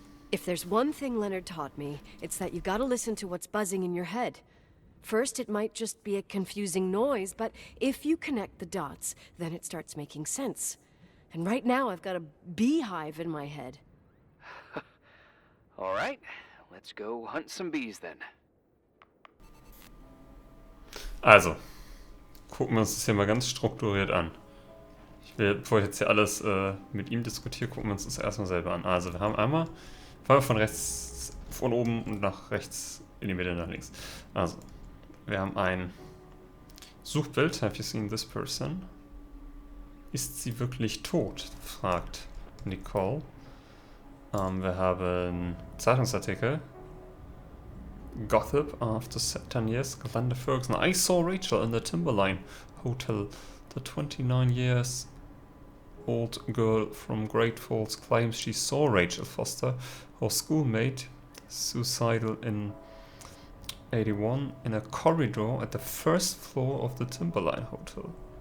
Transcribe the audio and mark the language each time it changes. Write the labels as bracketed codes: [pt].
[en] If there's one thing Leonard taught me, it's that you gotta listen to what's buzzing in your head. First, it might just be a confusing noise, but if you connect the dots, then it starts making sense. And right now, I've got a beehive in my head. All right, let's go hunt some bees then. [de] Also, gucken wir uns das hier mal ganz strukturiert an. Bevor ich jetzt hier alles mit ihm diskutiere, gucken wir uns das erstmal selber an. Also, wir haben einmal, fangen wir von von oben nach rechts, in die Mitte nach links. Also, wir haben ein Suchbild. [en] Have you seen this person? [de] Ist sie wirklich tot? Fragt Nicole. Wir haben einen Zeitungsartikel. [en] Gossip after 10 years. Glenda Ferguson. I saw Rachel in the Timberline Hotel. The 29 years old girl from Great Falls claims she saw Rachel Foster, her schoolmate, suicidal in 81 in a corridor at the first floor of the Timberline Hotel.